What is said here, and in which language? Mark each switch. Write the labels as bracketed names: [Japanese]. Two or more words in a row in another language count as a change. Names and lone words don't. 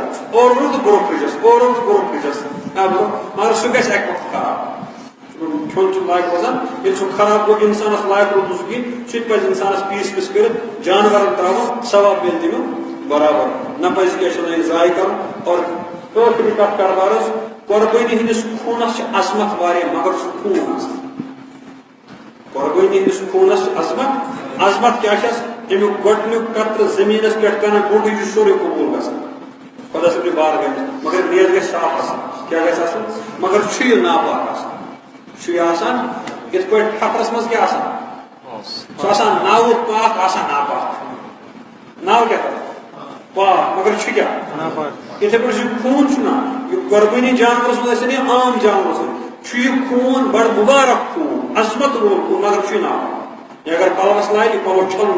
[Kashmiri] اورٕ تہٕ برونٛہہ فرجس مگر سُہ گژھِ اکہِ وقتہٕ خراب کھیوٚن چھُنہٕ لایق روزان ییٚلہِ سُہ خراب گوٚو اِنسانس لایق روٗد نہٕ سُہ کِہیٖنۍ سُہ تہِ پزِ اِنسانس پیٖس کٔرِتھ جانورن تراوُن ثواب میلہِ تمیُک برابر نہ پزِ کیٛاہ چھِ ونان ضایہِ کرُن اور ٲخری کتھ کرٕ عرض قۄربٲنی ہٕنٛدِس خوٗنس چھِ عظمت واریاہ مگر سُہ خوٗن آسان قۄربٲنی ہٕنٛدِس خوٗنس چھِ عظمت کیٛاہ چھس امیُک گۄڈنیُک قطرٕ زٔمیٖنس پٮ۪ٹھ کران گوٚٹٕے چھُ سورُے قبوٗل گژھان خدا صبر بار گئے مگر نیت گژھِ صاف آسان کیا گژھِ آسان مگر چھُ یہِ ناپاک آسان چھُ یہِ آسان یِتھ پٲٹھۍ ٹھپرس منٛز کیٛاہ آسان سُہ آسان ناوٕ پاک آسان ناپاک ناو کیٛاہ تتھ پاک مگر چھُ کیٛاہ یِتھے پٲٹھۍ یہِ خوٗن چھُنہ یہِ قۄربٲنی جانورس منٛز ٲسِن یا عام جانورس منٛز چھُ یہِ خوٗن بڑٕ مُبارک خوٗن عظمت وول خوٗن مگر چھُ یہِ ناپاک یہِ اگر پلوس لارِ یہِ پلو چھلُن